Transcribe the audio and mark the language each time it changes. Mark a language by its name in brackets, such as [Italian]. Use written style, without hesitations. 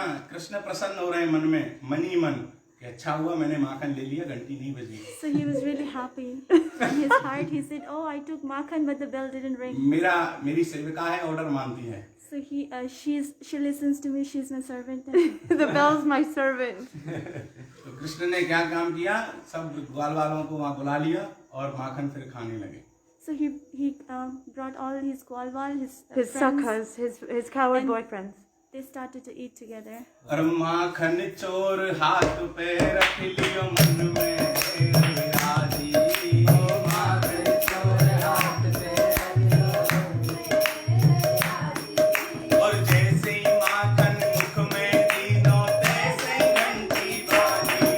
[Hindi] कृष्ण प्रसन्न हो रहे हैं मन में, मन ही मन, कि अच्छा हुआ मैंने माखन ले लिया, घंटी नहीं बजी। [English] So he was really happy. In his heart, he said, "Oh, I took makhan, but the bell didn't ring." [Hindi] मेरी सेविका है, ऑर्डर मानती है। [English] So she listens to me. She's my servant. The bell's my servant. [Hindi] तो कृष्ण ने क्या काम किया, सब ग्वाल वालों को वहाँ बुला लिया और माखन फिर खाने लगे। [English] So he brought all his gwalwal, his His friends. sakhas, his cowherd And- boyfriends. They started to eat together. [Hindi] और माखन चोर हाथ पे रख लियो मन में राजी, ओ माखन चोर हाथ पे रख लियो मन में राजी, और जैसे ही माखन मुख में दीनो तैसे घंटी बाजी।